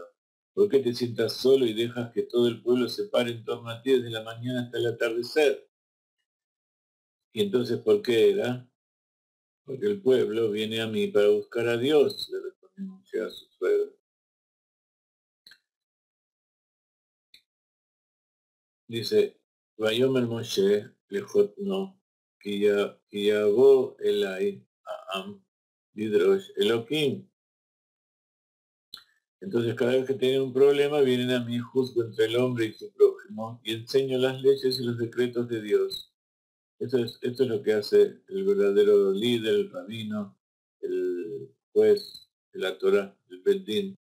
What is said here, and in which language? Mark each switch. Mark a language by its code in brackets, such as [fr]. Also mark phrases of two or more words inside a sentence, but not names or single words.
[es] ¿Por qué te sientas solo y dejas que todo el pueblo se pare en torno a ti desde la mañana hasta el atardecer? Y entonces, ¿por qué era? Porque el pueblo viene a mí para buscar a Dios, le respondió Moshe a su suegro. Dice: [he] ויאמר משה לחתנו, כי יבא אלי העם לדרש אלהים. [es] Entonces, cada vez que tienen un problema, vienen a mí, juzgo entre el hombre y su prójimo, y enseño las leyes y los decretos de Dios. Esto es lo que hace el verdadero líder, el rabino, el juez de la Torah, el Bedín.